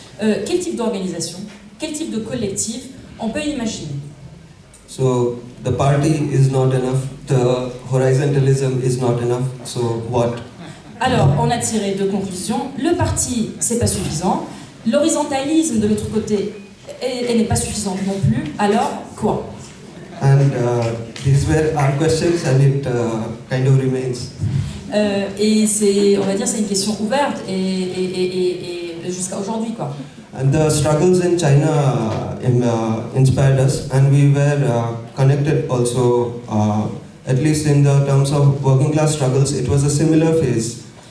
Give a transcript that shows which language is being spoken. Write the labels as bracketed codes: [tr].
[fr] Quel type d'organisation, quel type de collectif on peut imaginer? [en] So the party is not enough, the horizontalism is not enough, so what? [fr] Alors, on a tiré deux conclusions. Le parti, c'est pas suffisant. L'horizontalisme de l'autre côté, elle n'est pas suffisante non plus. Alors, quoi? [en] And these were our questions, and it kind of remains. [fr] Et c'est, on va dire, c'est une question ouverte et jusqu'à aujourd'hui, quoi. [en] And the struggles in China inspired us, and we were connected also, at least in the terms of working class struggles, it was a similar phase.